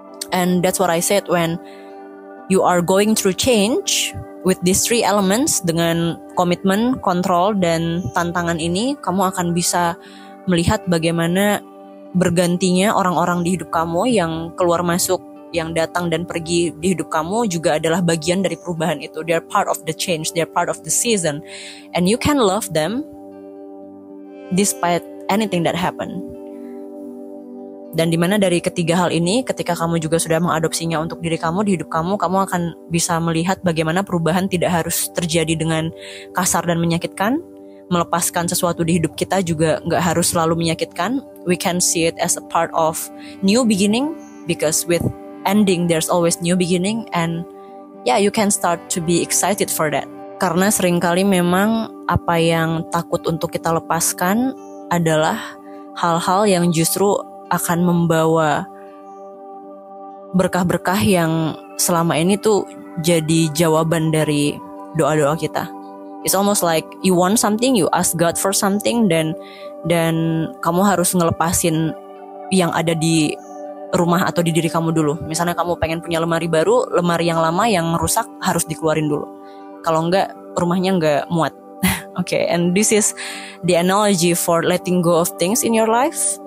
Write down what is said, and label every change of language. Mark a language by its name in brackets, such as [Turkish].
[English] And that's what I said, when you are going through change with these three elements, [Indonesian] dengan komitmen, kontrol, dan tantangan ini, kamu akan bisa melihat bagaimana bergantinya orang-orang di hidup kamu yang keluar masuk, yang datang dan pergi di hidup kamu juga adalah bagian dari perubahan itu. [English] They're part of the change, they're part of the season. And you can love them despite anything that happen. [Indonesian] Dan dimana dari ketiga hal ini, ketika kamu juga sudah mengadopsinya untuk diri kamu di hidup kamu, kamu akan bisa melihat bagaimana perubahan tidak harus terjadi dengan kasar dan menyakitkan. Melepaskan sesuatu di hidup kita juga gak harus selalu menyakitkan. [English] We can see it as a part of new beginning, because with ending there's always new beginning, and you can start to be excited for that. [Indonesian] Karena seringkali memang apa yang takut untuk kita lepaskan adalah hal-hal yang justru akan membawa berkah-berkah yang selama ini tuh jadi jawaban dari doa-doa kita. [English] It's almost like you want something, you ask God for something, [Indonesian] dan kamu harus ngelepasin yang ada di rumah atau di diri kamu dulu. Misalnya kamu pengen punya lemari baru, lemari yang lama yang rusak harus dikeluarin dulu. Kalau enggak, rumahnya enggak muat. [English] Okay, and this is the analogy for letting go of things in your life.